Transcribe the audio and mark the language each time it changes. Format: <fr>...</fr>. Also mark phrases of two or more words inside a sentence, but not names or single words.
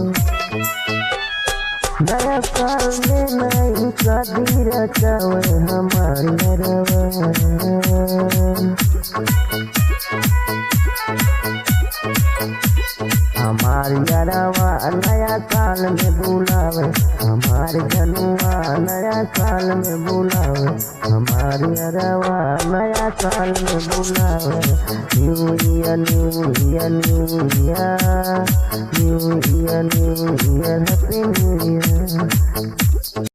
<bho>नया साल में नई शादी रचावे हमारी अरवा, हमारी हमार यारवा नया साल में बुलावे, हमार जनुआ नया साल में बुलावे, हमार यारवा नया साल में बुलावे।</bho> <en>New Year New Year New Year New Year New Year Happy New Year.</en>